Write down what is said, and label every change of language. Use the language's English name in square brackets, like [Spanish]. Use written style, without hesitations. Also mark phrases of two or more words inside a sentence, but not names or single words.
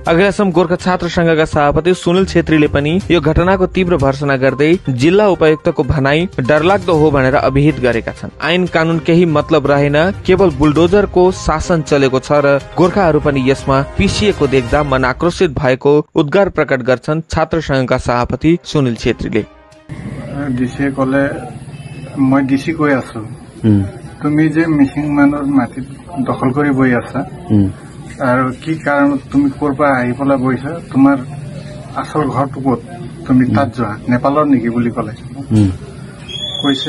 [Nepali] अखिल गोर्खा छात्र संघका सभापति सुनिल छेत्रीले पनि यो घटनाको तीव्र भर्त्सना गर्दै जिल्ला उपायुक्तको भनाई डरलाग्दो हो भनेर अभिहित गरेका छन्। ऐन कानून केही मतलब रहेन, केवल बुलडोजरको शासन चलेको छ र गोर्खाहरू पनि यसमा पिसिएको देख्दा मन आक्रोशित भएको उद्गार प्रकट गर्छन् छात्र संघका सभापति सुनिल छेत्रीले। [Assamese] ডিসি কলে মই ডিসি কৈ আছো তুমি যে মিচিং মানুহৰ মাটি দখল কৰি বহি আছা আৰু কি কাৰণত তুমি কৰবা আহি পেলাই বহিছা, তোমাৰ আসল ঘৰটো ক'ত, তুমি তাত যোৱা, নেপালৰ নেকি বুলি ক'লে কৈছে।